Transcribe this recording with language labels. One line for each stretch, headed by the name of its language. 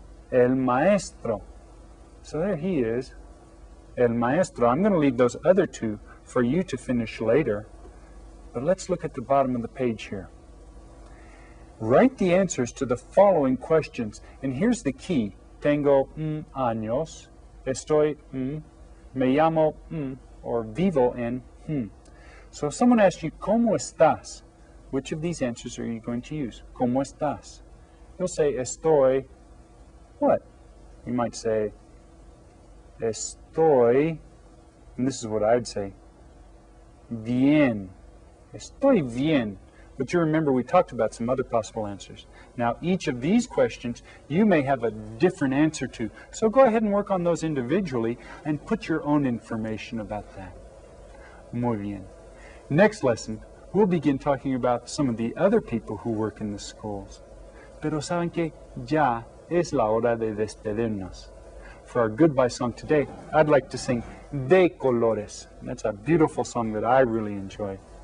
Spanish: El maestro.
English: So there he is.
Spanish: El maestro.
English: I'm going to leave those other two for you to finish later. But let's look at the bottom of the page here. Write the answers to the following questions. And here's the key.
Spanish: Tengo años.
English: Estoy me llamo or vivo en So if someone asks you,
Spanish: ¿Cómo estás?
English: Which of these answers are you going to use?
Spanish: ¿Cómo estás?
English: You'll say, estoy, what? You might say, estoy, and this is what I'd say, bien.
Spanish: Estoy bien.
English: But you remember we talked about some other possible answers. Now, each of these questions you may have a different answer to. So go ahead and work on those individually and put your own information about that.
Spanish: Muy bien.
English: Next lesson, we'll begin talking about some of the other people who work in the schools.
Spanish: Pero saben que ya es la hora de despedirnos.
English: For our goodbye song today, I'd like to sing De Colores. That's a beautiful song that I really enjoy.